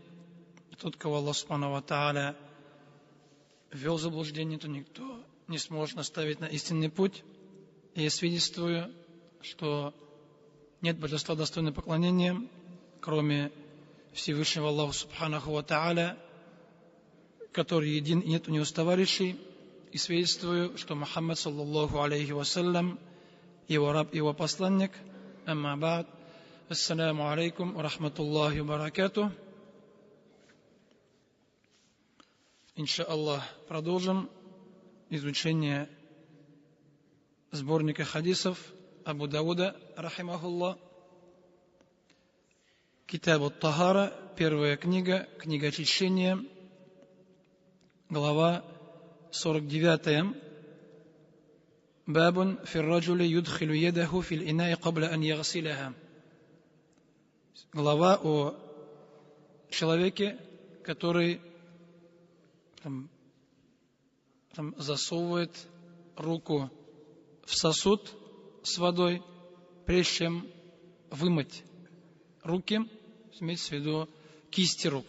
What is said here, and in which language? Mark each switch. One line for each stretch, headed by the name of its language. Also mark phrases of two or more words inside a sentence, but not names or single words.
Russian: Тот, кого Аллах
Arabic: سبحانه وتعالى
Russian: ввел в заблуждение, то никто не сможет наставить на истинный путь. И я свидетельствую, что нет божества достойного поклонения, кроме Всевышнего Аллаха
Arabic: سبحانه وتعالى,
Russian: который един и нет у него товарищей. И свидетельствую, что Мухаммад
Arabic: صلى الله عليه وسلم,
Russian: его раб, его посланник.
Arabic: أما بعد. السلام عليكم ورحمة الله وبركاته.
Russian: Иншааллах, продолжим изучение сборника хадисов Абу Дауда, рахимахуллах.
Arabic: كتاب الطهارة,
Russian: первая книга, книга очищения, глава 49.
Arabic: باب في الرجل يدخل يده في الإناء قبل أن يغسلها.
Russian: Глава о человеке, который засовывает руку в сосуд с водой, прежде чем вымыть руки, имеется в виду кисти рук.